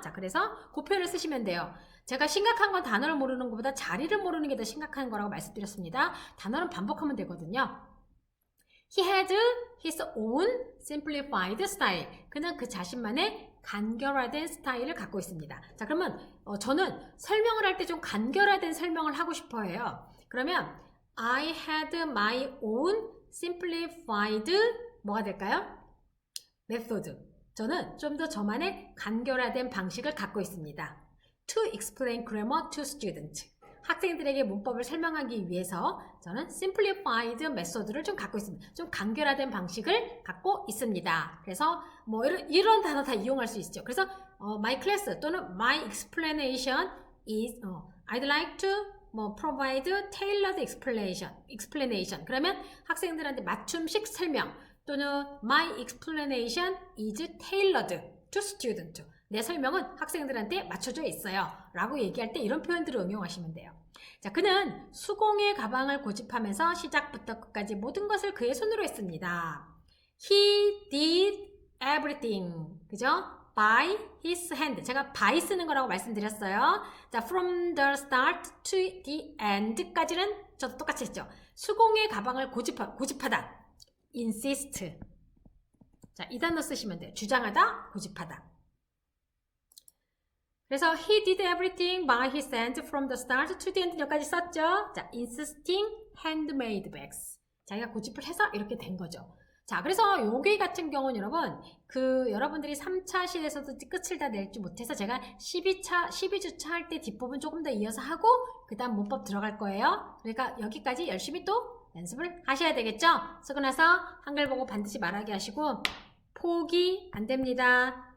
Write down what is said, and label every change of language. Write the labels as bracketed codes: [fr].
[ko] 자, 그래서 그 표현을 쓰시면 돼요. 제가 심각한 건 단어를 모르는 것보다 자리를 모르는 게 더 심각한 거라고 말씀드렸습니다. 단어는 반복하면 되거든요. [en] He had his own simplified style. [ko] 그는 그 자신만의 간결화된 스타일을 갖고 있습니다. 자, 그러면 저는 설명을 할 때 좀 간결화된 설명을 하고 싶어 해요. 그러면 [en] I had my own simplified [ko] 뭐가 될까요? [en] method. [ko] 저는 좀 더 저만의 간결화된 방식을 갖고 있습니다. [en] To explain grammar to students. [ko] 학생들에게 문법을 설명하기 위해서 저는 [en] simplified method [ko] 를 좀 갖고 있습니다. 좀 간결화된 방식을 갖고 있습니다. 그래서 뭐 이런 단어 다 이용할 수 있죠. [en] 그래서 my class 또는 my explanation is I'd like to provide tailored explanation. [ko] 그러면 학생들한테 맞춤식 설명 또는 [en] my explanation is tailored to student. [ko] 내 설명은 학생들한테 맞춰져 있어요. 라고 얘기할 때 이런 표현들을 응용하시면 돼요. 자, 그는 수공예 가방을 고집하면서 시작부터 끝까지 모든 것을 그의 손으로 했습니다. [en] He did everything. [ko] 그죠? [en] By his hand. [ko] 제가 by 쓰는 거라고 말씀드렸어요. 자, [en] from the start to the end [ko] 까지는 저도 똑같이 했죠. 수공예 가방을 고집하다. insist. 자, 이 단어 쓰시면 돼요. 주장하다, 고집하다. [en] 그래서 he did everything by his hand from the start to the end [ko] 여기까지 썼죠. [en] 자, insisting handmade bags. [ko] 자기가 고집을 해서 이렇게 된 거죠. 자, 그래서 여기 같은 경우는 여러분, 여러분들이 3차 시에서도 끝을 다 낼지 못해서 제가 12주차 할 때 뒷부분 조금 더 이어서 하고, 그 다음 문법 들어갈 거예요. 그러니까 여기까지 열심히 또 연습을 하셔야 되겠죠? 쓰고 나서 한글 보고 반드시 말하게 하시고, 포기 안 됩니다.